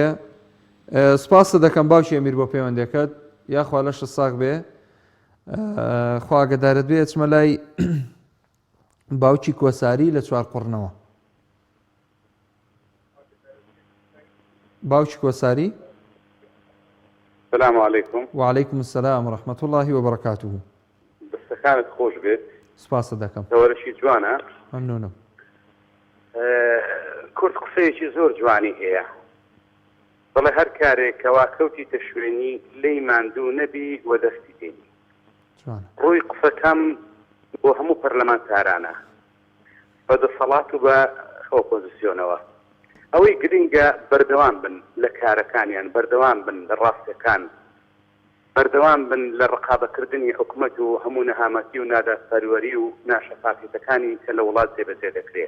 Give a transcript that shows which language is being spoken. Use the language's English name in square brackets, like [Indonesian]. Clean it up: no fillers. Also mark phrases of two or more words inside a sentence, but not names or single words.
[Central Kurdish] سپاسە دەکەم باوکی ئەمیر بۆ پەیوەندەکەت یاخوا لەشە ساغ بێ. خوا ئاگادارت بێ چمە لای باوکی کۆساری لە چوار قوڕنەوە. باوکی کۆساری. [Arabic] السلام عليكم. وعليكم السلام ورحمة الله وبركاته. [Central Kurdish] دەستەکانت خۆش بێت. سپاسە دەکەم. تەوەرەشی جوانە. مەمنونم. کورد قسەیەکی زۆر جوانی هەیە. دەڵێ هەر کارێک کەوا کەوتیتە شوێنی لێی ماندوو نەبی وە دەستی دێنی. ڕووی قسەکەم بۆ هەموو پەرلەمانتارانە بە دەسەڵات و بە ئۆپۆزیسیۆنەوە ئەوەی گرنگە بەردەوام بن لە کارەکانیان بەردەوام بن لە ڕاستەکان بەردەوام بن لە ڕقابەکردنی حکوومەت و هەموو نەهامەتی و ناداپەروەری و ناشەفافیتەکانی کە لە وڵات جێبەجێ دەکرێت.